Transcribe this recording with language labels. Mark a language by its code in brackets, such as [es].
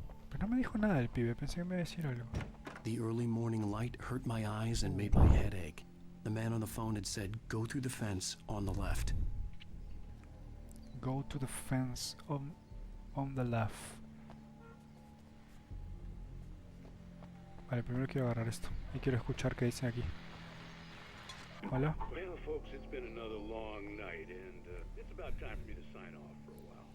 [es] Pero no me dijo nada el pibe. Pensé que me iba a decir algo. [en] The early morning light hurt my eyes and made my head ache. The man on the phone had said, go through the fence on the left. Go to the fence on the left. [es] Vale, primero quiero agarrar esto. Y quiero escuchar qué dicen aquí. Hola. [en] Well, folks, it's been another long night, and it's about time for me to sign off for a while.